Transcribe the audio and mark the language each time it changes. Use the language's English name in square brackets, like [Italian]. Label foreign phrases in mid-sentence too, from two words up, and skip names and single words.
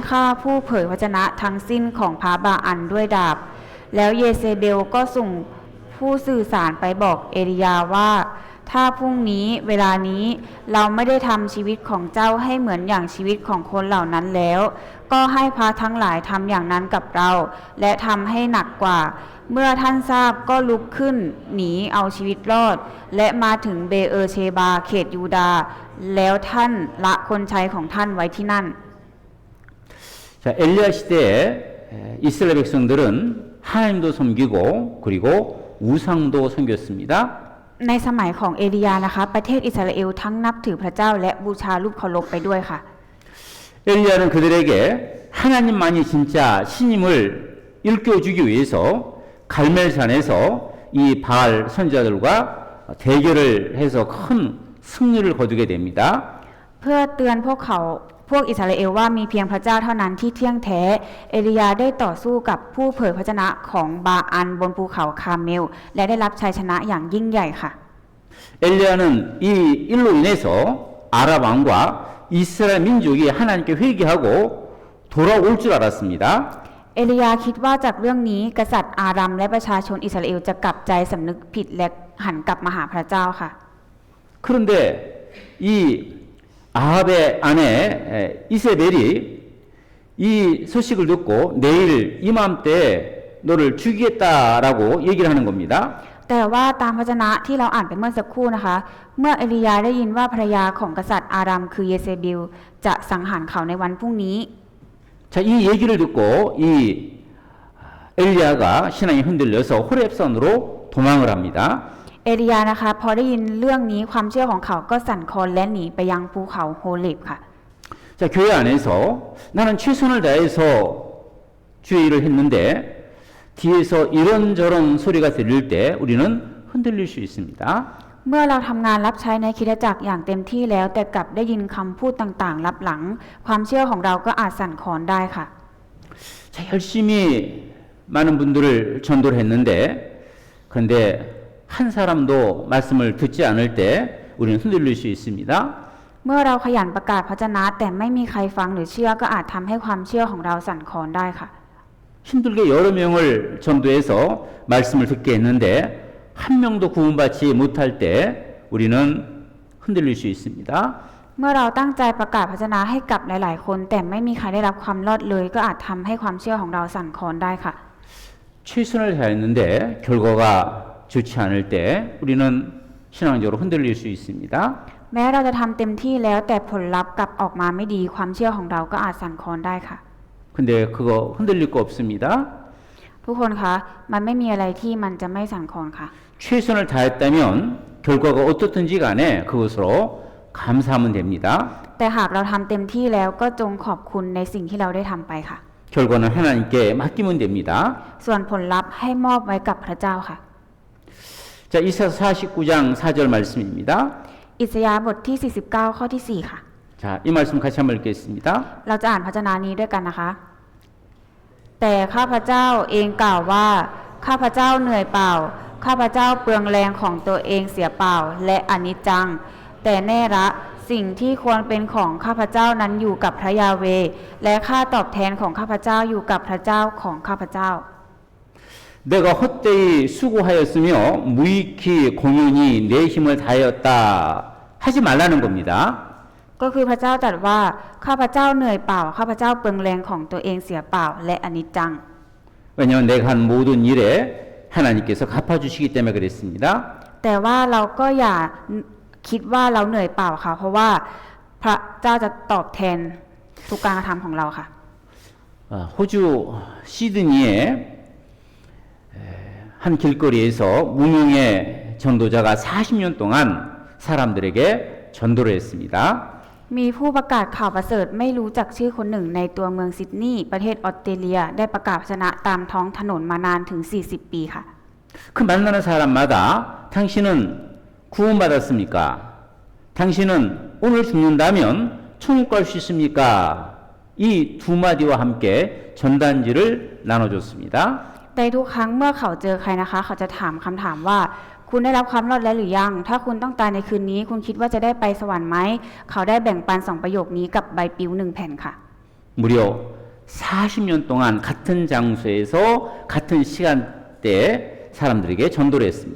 [Thai] ฆ่าผู้เผยพระวจนะทั้งสิ้นของพระบาอันด้วยดาบ แล้วเยเซเบลก็ส่งผู้สื่อสารไปบอกเอลียาว่า ถ้าพรุ่งนี้เวลานี้เราไม่ได้ทำชีวิตของเจ้าให้เหมือนอย่างชีวิตของคนเหล่านั้นแล้ว ก็ให้พระทั้งหลายทำอย่างนั้นกับเรา และทำให้หนักกว่า เมื่อท่านทราบก็ลุกขึ้นหนีเอาชีวิตรอด และมาถึงเบเออเชบาเขตยูดาห์แล้วท่านละคนใช้ของท่านไว้ที่นั่น [Korean] 자, 엘리야 시대에 이스라엘 백성들은 하나님도 섬기고 그리고 우상도 섬겼습니다. [Thai] ในสมัยของเอลียานะคะประเทศอิสราเอลทั้งนับถือพระเจ้าและบูชารูปเคารพไปด้วยค่ะ [Korean] 엘리야는 그들에게 하나님만이 진짜 신임을 일깨워주기 위해서 갈멜산에서 이 바알 선지자들과 대결을 해서 큰 승리를 거두게 됩니다. [Thai] เพื่อเตือนพวกอิสราเอลว่ามีเพียงพระเจ้าเท่านั้นที่เที่ยงแท้เอลียาได้ต่อสู้กับผู้เผยพระชนะของบาอันบนภูเขาคาร์เมลและได้รับชัยชนะอย่างยิ่งใหญ่ค่ะ [Korean] 엘리야는 이 일로 인해서 아랍 왕과 이스라엘 민족이 하나님께 회개하고 돌아올 줄 알았습니다. [Thai] เอลียาคิดว่าจากเรื่องนี้กษัตริย์อารัมและประชาชนอิสราเอลจะกลับใจสำนึกผิดและหันกลับมาหาพระเจ้าค่ะ [Korean] 그런데 이 아합의 아내 이세벨이 이 소식을 듣고 내일 이맘때 너를 죽이겠다라고 얘기를 하는 겁니다. [Thai] แต่ว่าตามพระวจนะที่เราอ่านไปเมื่อสักครู่นะคะ เมื่อเอลียาได้ยินว่าภรรยาของกษัตริย์อารัมคือเยเซเบลจะสังหารเขาในวันพรุ่งนี้ [Korean] 자, 이 얘기를 듣고 이 엘리야가 신앙이 흔들려서 호렙산으로 도망을 합니다. [Thai] เอลียานะคะพอได้ยินเรื่องนี้ความเชื่อของเขาก็สั่นคลอนและหนีไปยังภูเขาโฮเลบค่ะ [Korean] 자, 교회 안에서 나는 최선을 다해서 주의 일을 했는데 뒤에서 이런저런 소리가 들릴 때 우리는 흔들릴 수 있습니다. [Thai] เมื่อเราทำงานรับใช้ในคริสตจักรอย่างเต็มที่แล้วแต่กลับได้ยินคำพูดต่างๆลับหลังความเชื่อของเราก็อาจสั่นคลอนได้ค่ะ [Korean] 자, 열심히 많은 분들을 전도를 했는데 그런데 한 사람도 말씀을 듣지 않을 때 우리는 흔들릴 수 있습니다. [Thai] เมื่อเราขยันประกาศพระวจนะแต่ไม่มีใครฟังหรือเชื่อก็อาจทำให้ความเชื่อของเราสั่นคลอนได้ค่ะ [Korean] 힘들게 여러 명을 전도해서 말씀을 듣게 했는데 한 명도 구원받지 못할 때 우리는 흔들릴 수 있습니다. [Thai] เมื่อเราตั้งใจประกาศพระวจนะให้กับหลายๆคนแต่ไม่มีใครได้รับความรอดเลยก็อาจทำให้ความเชื่อของเราสั่นคลอนได้ค่ะ [Korean] 최선을 다했는데 결과가 좋지 않을 때 우리는 신앙적으로 흔들릴 수 있습니다. [Thai] แม้เราจะทำเต็มที่แล้วแต่ผลลัพธ์กลับออกมาไม่ดีความเชื่อของเราก็อาจสั่นคลอนได้ค่ะ [Korean] 근데 그거 흔들릴 거 없습니다. [Thai] ทุกคนคะมันไม่มีอะไรที่มันจะไม่สั่นคลอนค่ะ [Korean] 최선을 다했다면 결과가 어떻든지 간에 그것으로 감사하면 됩니다. [Thai] แต่หากเราทำเต็มที่แล้วก็จงขอบคุณในสิ่งที่เราได้ทำไปค่ะ [Korean] 결과는 하나님께 맡기면 됩니다. [Thai] ส่วนผลลัพธ์ให้มอบไว้กับพระเจ้าค่ะ [Korean] 자, 이사야 49장 4절 말씀입니다. [Thai] อิสยาห์บทที่ 49 ข้อที่ 4 ค่ะ [Korean] 자, 이 말씀 같이 한번 읽겠습니다. [Thai] เราจะอ่านพระวจนะนี้ด้วยกันนะคะ แต่ข้าพเจ้าเองกล่าวว่าข้าพเจ้าเหนื่อยเปล่าข้าพเจ้าเปลืองแรงของตัวเองเสียเปล่าและอนิจจัง แต่แน่ละสิ่งที่ควรเป็นของข้าพเจ้านั้นอยู่กับพระยาเวห์และค่าตอบแทนของข้าพเจ้าอยู่กับพระเจ้าของข้าพเจ้า [Korean] 내가 헛되이 수고하였으며 무익히 공연히 내 힘을 다하였다 하지 말라는 겁니다. [Thai] ก็คือพระเจ้าตรัสว่าข้าพเจ้าเหนื่อยเปล่าข้าพเจ้าเปลืองแรงของตัวเองเสียเปล่าและอนิจจัง [Korean] 왜냐하면 내가 한 모든 일에 하나님께서 갚아주시기 때문에 그랬습니다. [Thai] แต่ว่าเราก็อย่าคิดว่าเราเหนื่อยเปล่าค่ะเพราะว่าพระเจ้าจะตอบแทนทุกการกระทำของเราค่ะ [Korean] 호주 시드니에 한 길거리에서 무명의 전도자가 40년 동안 사람들에게 전도를 했습니다. [Thai] มีผู้ประกาศข่าวประเสริฐไม่รู้จักชื่อคนหนึ่งในตัวเมืองซิดนีย์ประเทศออสเตรเลียได้ประกาศชนะตามท้องถนนมานานถึง 40 ปีค่ะ [Korean] 그 만나는 사람마다 당신은 구원받았습니까? 당신은 오늘 죽는다면 천국 갈 수 있습니까? 이 두 마디와 함께 전단지를 나눠줬습니다. [Thai] แต่ทุกครั้งเมื่อเขาเจอใครนะคะเขาจะถามคำถามว่าคุณได้รับความรอดแล้วหรือยังถ้าคุณต้องตายในคืนนี้คุณคิดว่าจะได้ไปสวรรค์ไหมเขาได้แบ่งปัน2ประโยคนี้กับใบปลิว1แผ่นค่ะ [Korean] 무려 40년 동안 같은 장소에서 같은 시간대에 사람들에게 전도를 했습니다.